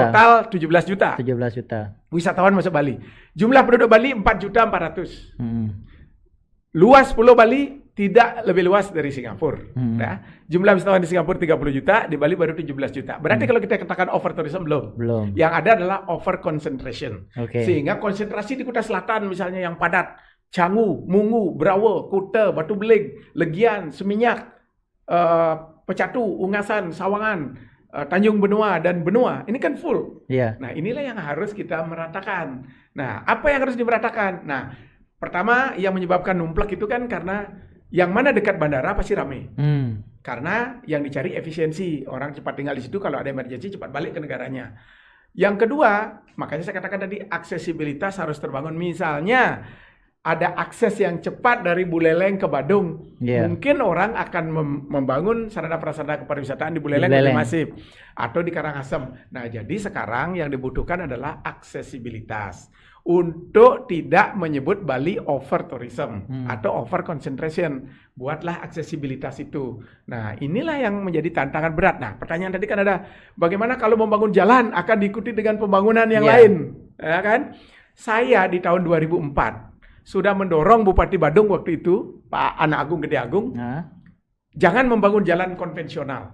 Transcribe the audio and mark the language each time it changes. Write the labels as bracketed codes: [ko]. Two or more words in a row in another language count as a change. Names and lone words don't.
[id] Total 17 juta. 17 juta. Wisatawan masuk Bali. Jumlah penduduk Bali 4 juta 400. Luas Pulau Bali tidak lebih luas dari Singapura. Ya. Jumlah wisatawan di Singapura 30 juta, di Bali baru 17 juta. Berarti kalau kita katakan [en] over tourism [id] belum. Yang ada adalah [en] over concentration. [id] Sehingga konsentrasi di Kuta Selatan misalnya yang padat, Canggu, Mungu, Brawa, Kuta, Batu Beling, Legian, Seminyak, Pecatu, Ungasan, Sawangan, Tanjung Benua dan Benua. Ini kan full. Nah, inilah yang harus kita meratakan. Nah, apa yang harus dimeratakan? Nah, pertama yang menyebabkan numplek itu kan karena yang mana dekat bandara pasti ramai. Karena yang dicari efisiensi. Orang cepat tinggal di situ, kalau ada emergensi cepat balik ke negaranya. Yang kedua, makanya saya katakan tadi aksesibilitas harus terbangun. Misalnya ada akses yang cepat dari Buleleng ke Badung. Mungkin orang akan membangun sarana prasarana kepariwisataan di Buleleng lebih masif atau di Karangasem. Nah, jadi sekarang yang dibutuhkan adalah aksesibilitas untuk tidak menyebut Bali [en] over tourism [id] atau [en] over concentration. [id] Buatlah aksesibilitas itu. Nah, inilah yang menjadi tantangan berat. Nah, pertanyaan tadi kan ada, bagaimana kalau membangun jalan akan diikuti dengan pembangunan yang lain, ya kan? Saya di tahun 2004 sudah mendorong Bupati Badung waktu itu, Pak Anak Agung Gede Agung, jangan membangun jalan konvensional.